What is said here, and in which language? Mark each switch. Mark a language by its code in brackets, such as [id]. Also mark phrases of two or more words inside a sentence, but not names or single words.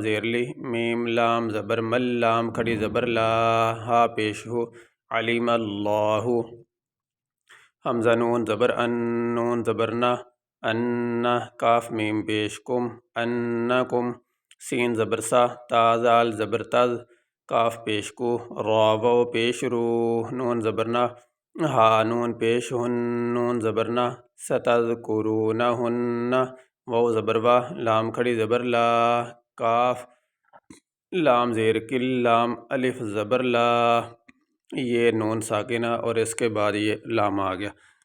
[ur] زیر لی میم لام زبر مل لام کھڑی زبر لا ہا پیش ہو علم اللہ حمزہ نون زبر ان نون زبر نہ ان کاف میم پیش کم انکم سین زبر سا تا زال زبر تز کاف پیش کو را واو پیش رو نون زبر نہ ہا نون پیش ہن نون زبر نہ ستذکرونہن واو زبر وا لام کھڑی زبر لا کاف لام زیر کل لام الف زبر لا یہ نون ساکنہ اور اس کے بعد یہ لام آ گیا